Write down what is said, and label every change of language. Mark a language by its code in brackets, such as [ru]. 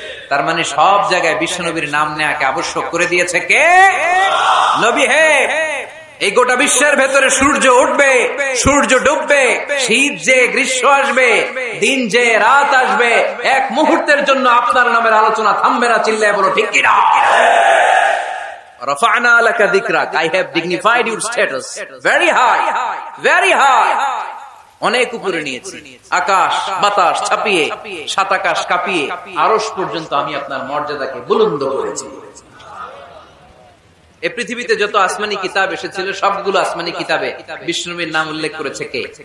[bn] তার মানে সব জায়গায় বিশ্বনবীর নাম নেওয়াকে আবশ্যক করে দিয়েছে কে? নবী। হে, এই গোটা বিশ্বের ভেতরে সূর্য উঠবে, সূর্য ডুববে, শীত যে গ্রীষ্ম আসবে, দিন যে রাত আসবে, এক মুহূর্তের জন্য আপনার নামের আলোচনা থামবে না। চিল্লায় বলো ঠিক কি না? [ar] রাফা'না লাকা যিকরাক, [en] I have dignified your status very high, very high. [bn] অনেক উপরে নিয়েছি, আকাশ বাতাস ছাপিয়ে, 7 আকাশ কাঁপিয়ে আরশ পর্যন্ত আমি আপনার মর্যাদাকে বুলন্দ করেছি। এই পৃথিবীতে যত আসমানি কিতাব এসেছিল, সবগুলো আসমানি কিতাবে বিষ্ণুনবীর নাম উল্লেখ করেছে কে?